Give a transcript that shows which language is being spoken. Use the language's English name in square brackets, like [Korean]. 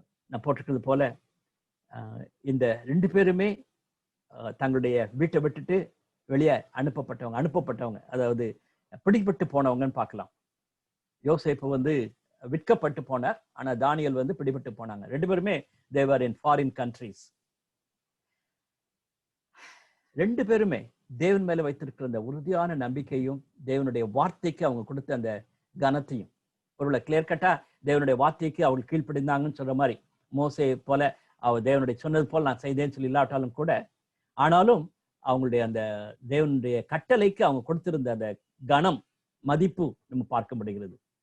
[Tamil] நான் போட்டிருக்கிறது போல இந்த 2 பேருமே தங்களுடைய வீட்டை விட்டுட்டு வெளியே அனுப்பப்பட்டவங்க, அதாவது பிடிபட்டு போனவங்கன்னு பார்க்கலாம். யோசேப்பு விற்கப்பட்டு போனார், ஆனா தானியேல் பிடிபட்டு போனாங்க. 2 பேருமே [English] they were in foreign countries. [Tamil] 2 பேருமே தேவன் மேல வைத்திருக்கிற அந்த உறுதியான நம்பிக்கையும் தேவனுடைய வார்த்தைக்கு அவங்க கொடுத்த அந்த கனத்தையும், ஒருவேளை கிளியர் கட்டா தேவனுடைய வார்த்தைக்கு அவங்க கீழ்ப்படிந்தாங்கன்னு சொல்ற மாதிரி, மோசே போல அவர் தேவனுடைய சொன்னது போல நான் செய்தேன்னு சொல்லி இல்லாட்டாலும் கூட, ஆனாலும் அவங்களுடைய அந்த தேவனுடைய கட்டளைக்கு அவங்க கொடுத்திருந்த அந்த கனம், மதிப்பு நம்ம பார்க்க முடிகிறது.